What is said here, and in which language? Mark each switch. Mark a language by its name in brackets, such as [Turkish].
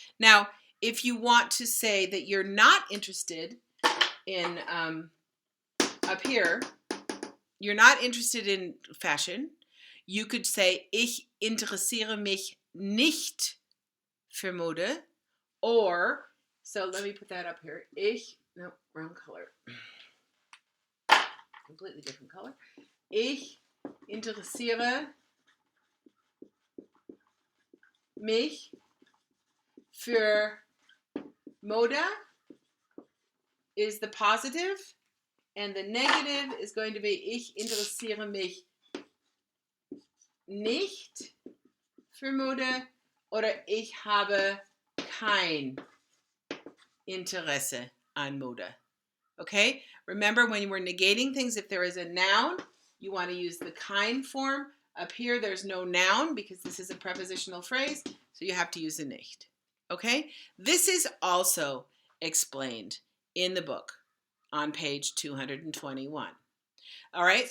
[English] Now, if you want to say that you're not interested in, up here, you're not interested in fashion, you could say, [German] ich interessiere mich nicht für Mode. [English] Or, so let me put that up here. No, wrong color. Completely different color. [German] Ich interessiere mich für Mode [English] is the positive, and the negative is going to be [German] ich interessiere mich nicht für Mode, oder ich habe kein Interesse an Mode. [English] Okay? Remember, when we're negating things, if there is a noun, you want to use the kein form. Up here, there's no noun because this is a prepositional phrase, so you have to use the nicht. Okay? This is also explained in the book on page 221. All right?